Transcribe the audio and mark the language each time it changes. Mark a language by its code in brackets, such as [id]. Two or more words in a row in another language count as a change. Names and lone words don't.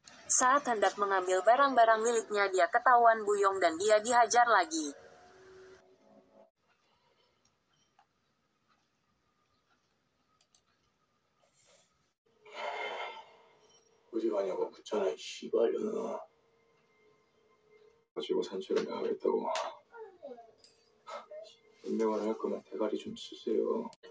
[id] Saat hendak mengambil barang-barang miliknya, dia ketahuan Buyong dan dia dihajar lagi. [ko] 어디 가냐고 묻잖아, 이 씨발년아. 가지고 산책을 나가겠다고. 운명을 할 거면 대가리 좀 쓰세요.